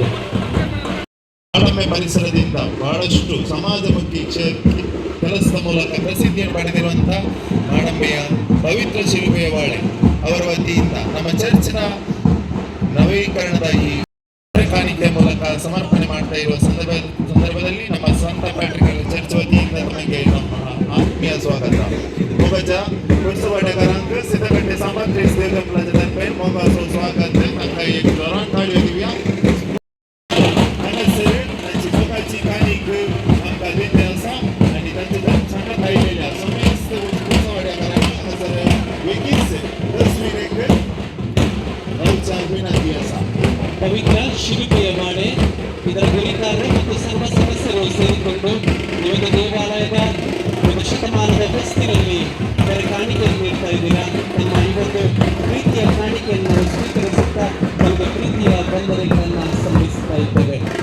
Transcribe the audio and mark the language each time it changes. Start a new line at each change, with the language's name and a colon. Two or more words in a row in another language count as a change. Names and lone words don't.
Kannada: ತಾಳ್ಮೆ ಪರಿಸರದಿಂದ ಬಹಳಷ್ಟು ಸಮಾಜಮುಖಿ ಕೆಲಸದ ಮೂಲಕ ಪ್ರಸಿದ್ಧಿಯನ್ನು ಪಡೆದಿರುವಂತಹ ಮಾಡಂಬೆಯ ಪವಿತ್ರ ಶಿಲುಬೆಯ ವಾಳೆ ಅವರ ವತಿಯಿಂದ ನಮ್ಮ ಚರ್ಚಿನ ನವೀಕರಣದ ಈ ಕಾಣಿಕೆಯ ಮೂಲಕ ಸಮರ್ಪಣೆ ಮಾಡ್ತಾ ಇರುವ ಸಂದರ್ಭದಲ್ಲಿ ನಮ್ಮ ಸಂತ ಪ್ಯಾಟ್ರಿಕ್ ಚರ್ಚ್ ವತಿಯಿಂದ ನಮಗೆ ನಮ್ಮ ಆತ್ಮೀಯ ಸ್ವಾಗತ.
Konkani: मोगाच्या पुढच्या वाटेकारांक सिद्धगड्डे सामाज देवदंपलाच्या तर्फे मोगाचं स्वागत तांकां एक जोरान थाळयो दिवया. हांगासर तांची मोगाची काणीक आमकां दिल्ली आसा आनी तांचे सांगत आयिल्ल्या समस्त पुढच्या वाटेकारांक हांगासर बेगीच 10 मिनिट रावच्या विनंती आसा.
Kannada: ಪವಿತ್ರ ಶಿಲುಬೆಯ ವಾಡೆ ಇದರ ಗುರಿಕಾರರು ಮತ್ತು ಸರ್ವ ಸದಸ್ಯರು ಸೇರಿಕೊಂಡು ಈ ಒಂದು ದೇವಾಲಯದ ಒಂದು ಶತಮಾನದ ಹೊಸ್ತಿನಲ್ಲಿ ಇದರ ಕಾಣಿಕೆಯನ್ನು ನೀಡ್ತಾ ಇದ್ದೀರಾ. ನಮ್ಮ ಈ ಒಂದು ಪ್ರೀತಿಯ ಕಾಣಿಕೆಯನ್ನು ಸ್ವೀಕರಿಸುತ್ತಾ ಒಂದು ಪ್ರೀತಿಯ ವಂದನೆಗಳನ್ನು ಸಲ್ಲಿಸುತ್ತಾ ಇದ್ದೇವೆ.